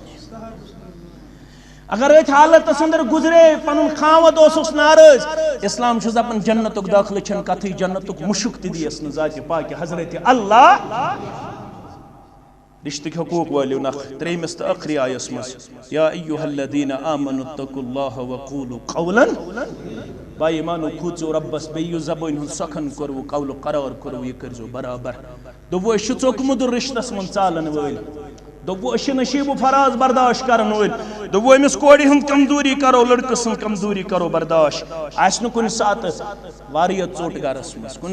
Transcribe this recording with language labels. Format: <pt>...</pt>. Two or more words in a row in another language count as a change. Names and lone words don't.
<ks>اگر أتھۍ حالتس انٛدر گُزرے پنُن خاوند اوسُس نارٲزۍ اسلام چھُس دپان جنتُک دٲخلہٕ چھنہٕ کتھٕے جنتُک مُشُک تہِ دِیس نہٕ ذاتِ پاکہِ حضرتِ اللہ رشتٕکۍ حقوٗق وٲلِو نکھ ترٛیٚیمِس تہٕ ٲخری آیس منٛز</ks> <ar>یا ایُّہا الذیٖنَ آمنوا اتقوا اللہ وقولوا قولا</ar> <ks>با ایمانو کھوٗژِو رۄبس بیٚیہِ یُس زبٲنۍ ہُنٛد سۄکھن کوٚروٕ قولُک قرار کوٚروٕ یہِ کٔرۍزیٚو برابر دوٚپوٕ أسۍ چھِ ژوٚک مُدُر رشتس منٛز ژالن وٲلۍ دوٚپوٕ أسۍ چھِ نشیٖبہٕ فراز برداشت کرن وٲلۍ دوٚپوٕ أمِس کورِ ہُنٛد کمزوری کرو لڑکہٕ سٕنٛز کمزوری کرو برداشت آسہِ نہٕ کُنہِ ساتہٕ واریاہ ژوٚٹ گرس منٛز کُنہِ</ks>